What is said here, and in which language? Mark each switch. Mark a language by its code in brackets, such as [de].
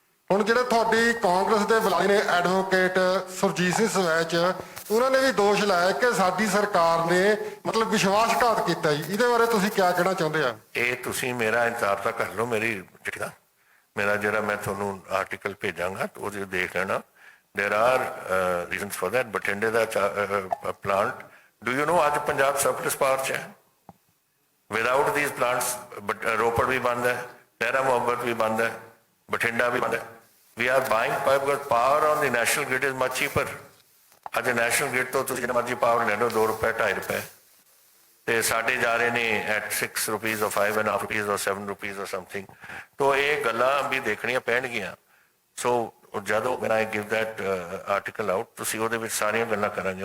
[pa] ਹੁਣ ਜਿਹੜੇ ਤੁਹਾਡੀ ਕਾਂਗਰਸ ਦੇ ਬੁਲਾਰੇ ਨੇ ਐਡਵੋਕੇਟ ਸੁਰਜੀਤ ਸਿੰਘ ਸਵੈਚ ਉਹਨਾਂ ਨੇ ਵੀ ਦੋਸ਼ ਲਾਇਆ ਕਿ ਸਾਡੀ ਸਰਕਾਰ ਨੇ ਮਤਲਬ ਵਿਸ਼ਵਾਸਘਾਤ ਕੀਤਾ ਜੀ। ਇਹਦੇ ਬਾਰੇ ਤੁਸੀਂ ਕੀ ਕਹਿਣਾ ਚਾਹੁੰਦੇ ਆ? ਇਹ ਤੁਸੀਂ ਮੇਰਾ ਇੰਤਜ਼ਾਰ ਤਾਂ ਕਰ ਲਓ ਮੇਰੀ ਚਿੱਠੀ ਦਾ, ਮੇਰਾ ਜਿਹੜਾ ਮੈਂ ਤੁਹਾਨੂੰ ਆਰਟੀਕਲ ਭੇਜਾਂਗਾ ਉਹਦੇ ਦੇਖ ਲੈਣਾ। [en] There are reasons for that. [pa] ਬਠਿੰਡੇ ਦਾ plant, [en] do you know [pa] ਅੱਜ ਪੰਜਾਬ ਸਰਪਲਸ ਪਾਵਰ 'ਚ ਹੈ? [en] Without these plants, [pa] ਰੋਪੜ ਵੀ ਬੰਦ ਹੈ, ਲਹਿਰਾ ਮੁਹੱਬਤ ਵੀ ਬੰਦ ਹੈ, ਬਠਿੰਡਾ ਵੀ ਬੰਦ ਹੈ। [en] We are buying power because power on the national grid is much cheaper. [pa] ਅੱਜ ਨੈਸ਼ਨਲ ਗ੍ਰਿਡ ਤੋਂ ਤੁਸੀਂ ਜਿੰਨਾ ਮਰਜ਼ੀ ਪਾਵਰ ਲੈ ਲਓ 2 ਰੁਪਏ 2.5 ਰੁਪਏ ਤੇ ਸਾਡੇ ਜਾ ਰਹੇ ਨੇ [en] at 6 rupees or 5.5 rupees or 7 rupees or something। [pa] तो ਇਹ ਗੱਲਾਂ ਵੀ ਦੇਖਣੀਆਂ ਪੈਣਗੀਆਂ। ਸੋ ਜਦੋਂ [en] when I give that article out [pa] ਤੁਸੀਂ ਉਹਦੇ ਵਿੱਚ ਸਾਰੀਆਂ ਗੱਲਾਂ ਕਰਾਂਗੇ।